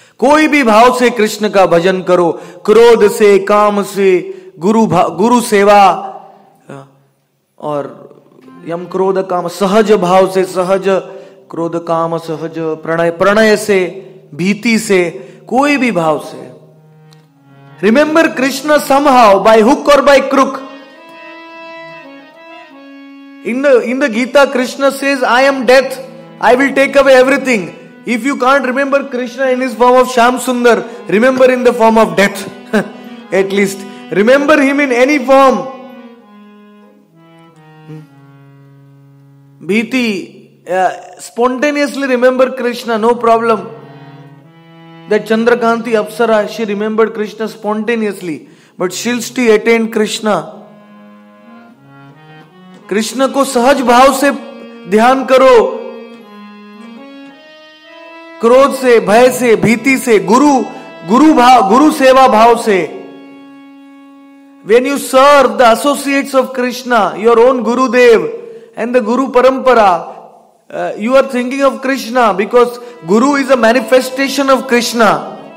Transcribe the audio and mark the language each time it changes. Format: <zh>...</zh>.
<hi>कोई भी भाव से कृष्ण का भजन करो, क्रोध से, काम से, गुरु सेवा और यम क्रोध काम सहज भाव से, सहज क्रोध काम सहज प्रणय से, भीति से, कोई भी भाव से।</hi> <en>Remember Krishna somehow, by hook और by crook. In the Gita, Krishna says, I am death, I will take away everything. If you can't remember Krishna in his form of Shyam Sundar, remember in the form of death. At least remember him in any form. Bhiti, spontaneously remember Krishna, no problem. That Chandrakanti Apsara, she remembered Krishna spontaneously, but Shilshti attained Krishna.</en> <hi>Krishna को सहज भाव से ध्यान करो, क्रोध से, भय से, भीति से, गुरु सेवा भाव से।</hi> <en>When you serve the associates of Krishna, your own Gurudev and the Guru Parampara, you are thinking of Krishna, because Guru is a manifestation of Krishna.</en>